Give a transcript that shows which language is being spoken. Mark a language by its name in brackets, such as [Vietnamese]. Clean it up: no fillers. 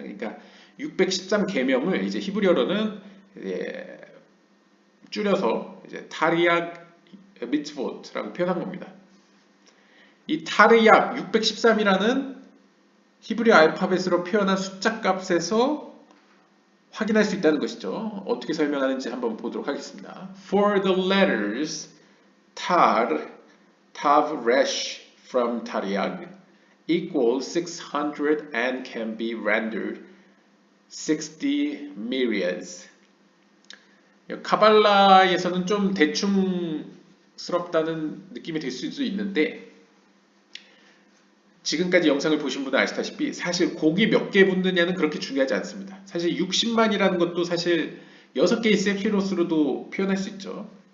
[Korean] 그러니까 613 계명을 이제 히브리어로는 이제 줄여서 이제 타리약 미tzvot라고 표현한 겁니다. 이 타르약 613이라는 히브리 알파벳으로 표현한 숫자 값에서 확인할 수 있다는 것이죠. 어떻게 설명하는지 한번 보도록 하겠습니다. [English] For the letters tar, tav, resh from taryag equals 600 and can be rendered 60 myriads. [Korean] 카발라에서는 좀 대충스럽다는 느낌이 들 수도 있는데 지금까지 영상을 보신 분은 아시다시피 사실 곡이 몇 개 붙느냐는 그렇게 중요하지 않습니다. 사실 60만이라는 것도 사실 6개의 세피로스로도 표현할 수 있죠.